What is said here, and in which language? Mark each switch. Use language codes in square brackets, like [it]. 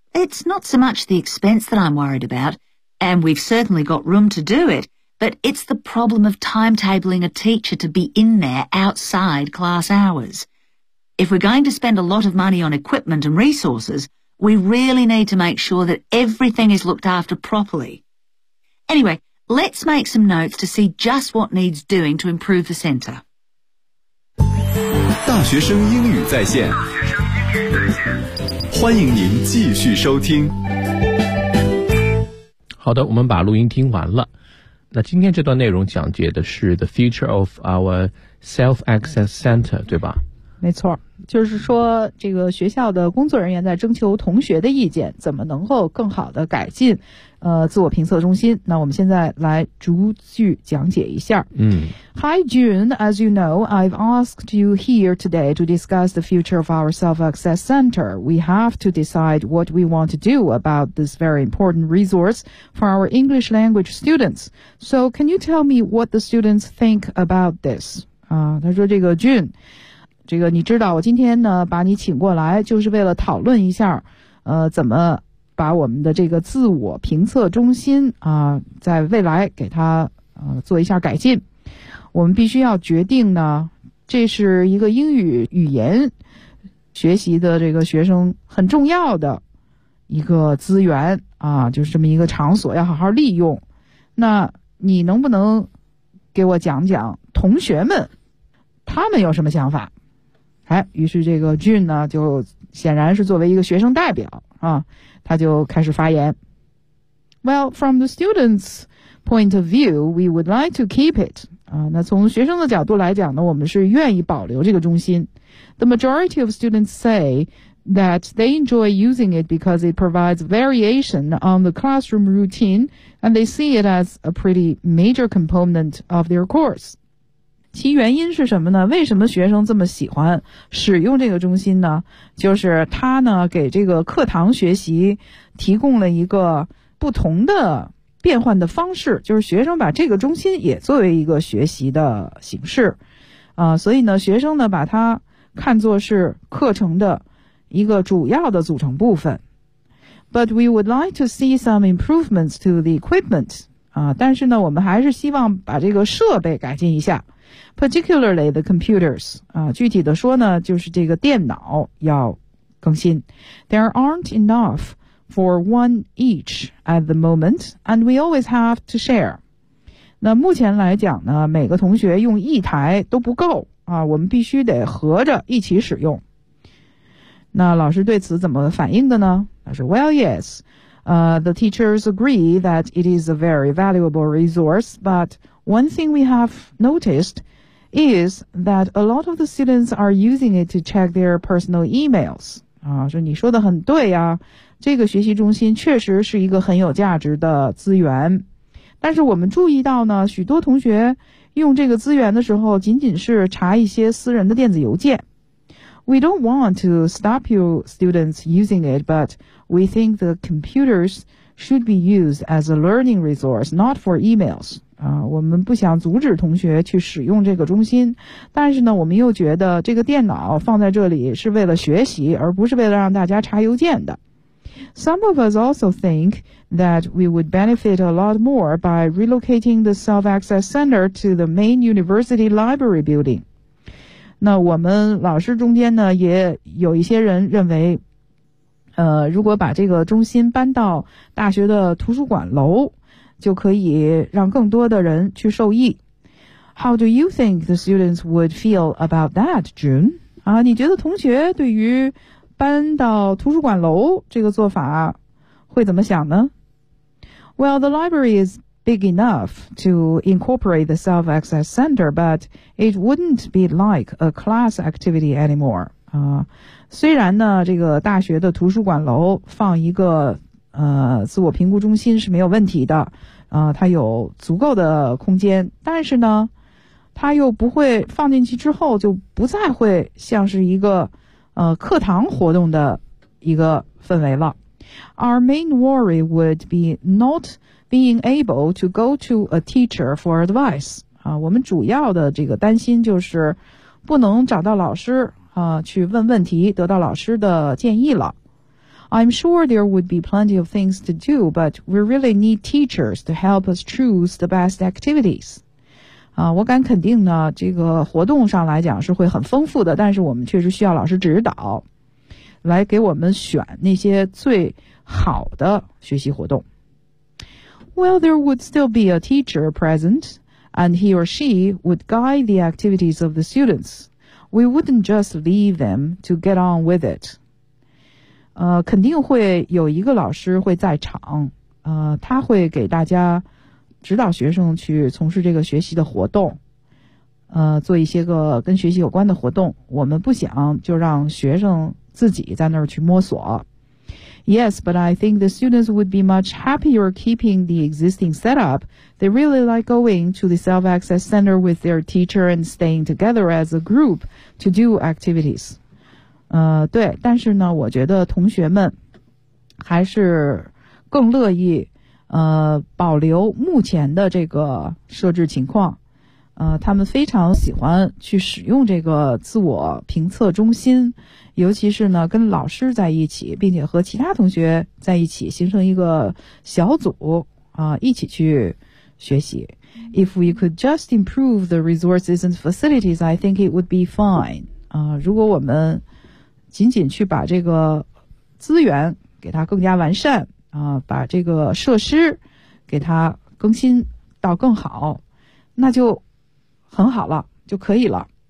[en] It's not so much the expense that I'm worried about, and we've certainly got room to do it, but it's the problem of timetabling a teacher to be in there outside class hours. If we're going to spend a lot of money on equipment and resources, we really need to make sure that everything is looked after properly. Anyway, let's make some notes to see just what needs doing to improve the center. [zh] 大学生英语在线，欢迎您继续收听。好的，我们把录音听完了。那今天这段内容讲解的是 [en] the future of our self-access center, [zh] 对吧？没错，就是说这个学校的工作人员在征求同学的意见，怎么能够更好的改进自我评测中心。那我们现在来逐句讲解一下。 [en] Hi June, as you know, I've asked you here today to discuss the future of our self-access center. We have to decide what we want to do about this very important resource for our English language students. So can you tell me what the students think about this? [zh] 他说这个 June,这个你知道我今天呢把你请过来就是为了讨论一下怎么把我们的这个自我评测中心在未来给它做一下改进。我们必须要决定呢，这是一个英语语言学习的这个学生很重要的一个资源就是这么一个场所要好好利用。那你能不能给我讲讲同学们他们有什么想法？哎，于是这个 June 呢，就显然是作为一个学生代表啊，他就开始发言。 [en] Well, from the students' point of view, we would like to keep it. [zh] 那从学生的角度来讲呢，我们是愿意保留这个中心。 [en] The majority of students say that they enjoy using it because it provides variation on the classroom routine, and they see it as a pretty major component of their course. [zh] 其原因是什么呢？为什么学生这么喜欢使用这个中心呢？就是它呢，给这个课堂学习提供了一个不同的变换的方式，就是学生把这个中心也作为一个学习的形式，所以呢，学生呢，把它看作是课程的一个主要的组成部分。 [en] But we would like to see some improvements to the equipment. [zh] 但是呢，我们还是希望把这个设备改进一下。 [en] Particularly the computers. [zh] 具体的说呢，就是这个电脑要更新。 [en] There aren't enough for one each at the moment, and we always have to share. [zh] 那目前来讲呢，每个同学用一台都不够啊，我们必须得合着一起使用。那老师对此怎么反应的呢？他说 [en] ,Well, yes. The teachers agree that it is a very valuable resource, but one thing we have noticed,is that a lot of the students are using it to check their personal emails. [zh] 说你说的很对啊，这个学习中心确实是一个很有价值的资源。但是我们注意到呢，许多同学用这个资源的时候仅仅是查一些私人的电子邮件。 [en] We don't want to stop you students using it, but we think the computers should be used as a learning resource, not for emails. [zh] 我们不想阻止同学去使用这个中心，但是呢，我们又觉得这个电脑放在这里是为了学习，而不是为了让大家查邮件的。 [en] Some of us also think that we would benefit a lot more by relocating the self-access center to the main university library building. [zh] 那我们老师中间呢也有一些人认为如果把这个中心搬到大学的图书馆楼就可以让更多的人去受益。 [en] How do you think the students would feel about that, June? [zh] 啊，你觉得同学对于搬到图书馆楼这个做法会怎么想呢？ [en] Well, the library is big enough to incorporate the self-access center, but it wouldn't be like a class activity anymore. [zh] 啊，虽然呢，这个大学的图书馆楼放一个自我评估中心是没有问题的，它有足够的空间，但是呢，它又不会放进去之后就不再会像是一个课堂活动的一个氛围了。 [en] Our main worry would be not being able to go to a teacher for advice. [zh] 啊，我们主要的这个担心就是不能找到老师啊去问问题，得到老师的建议了。 [en] I'm sure there would be plenty of things to do, but we really need teachers to help us choose the best activities. [zh] 啊，我敢肯定呢，这个活动上来讲是会很丰富的，但是我们确实需要老师指导，来给我们选那些最好的学习活动。 [en] Well, there would still be a teacher present, and he or she would guide the activities of the students. We wouldn't just leave them to get on with it. [zh] 肯定会有一个老师会在场，他会给大家指导学生去从事这个学习的活动，做一些个跟学习有关的活动。我们不想就让学生自己在那儿去摸索。 [en] Yes, but I think the students would be much happier keeping the existing setup. They really like going to the self-access center with their teacher and staying together as a group to do activities. [zh] 对，但是呢我觉得同学们还是更乐意保留目前的这个设置情况，他们非常喜欢去使用这个自我评测中心，尤其是呢跟老师在一起，并且和其他同学在一起形成一个小组一起去学习。 [en] If we could just improve the resources and facilities, I think it would be fine. [zh] 如果我们仅仅去把这个资源给它更加完善把这个设施给它更新到更好，那就很好了，就可以了。